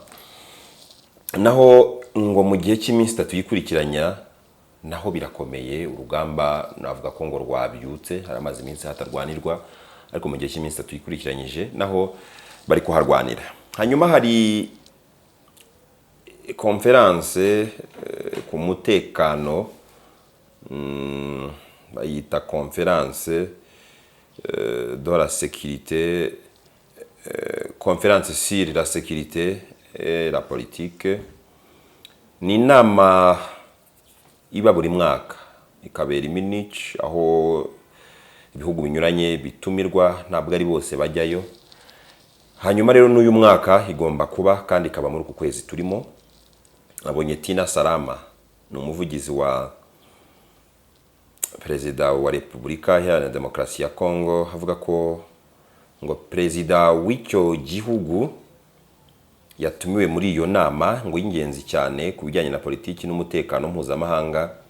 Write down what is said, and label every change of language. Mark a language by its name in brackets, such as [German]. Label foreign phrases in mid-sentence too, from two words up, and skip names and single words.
[Kinyarwanda] Naho ngo mu gihe cy'iminsi 3 yikurikiranya naho birakomeye, urugamba navuga ko ngo rwabyutse, hari amazi iminsi hatarwanirwa, ariko mu gihe cy'iminsi 3 yikurikiranyije naho bari kuharwanira. Hanyuma hari conference ku mutekano, bayita [French] conference de la sécurité, conférence sur la sécurité et la politique. [Kinyarwanda] Ni inama iba buri mwaka ikabera i Munich, aho ibihugu binyuranye bitumirwa, ntabwo ari bose bajyayo. Hanyuma rero n'uyu mwaka igomba kuba kandi ikaba muri uku kwezi turimo. Abonye Tina Salama ni umuvugizi wa Perezida wa Repubulika Iharanira Demokarasi ya Kongo, avuga ko ngo perezida w'icyo gihugu yatumiwe muri iyo nama ngo y'ingenzi cyane ku bijyanye na politiki n'umutekano mpuzamahanga.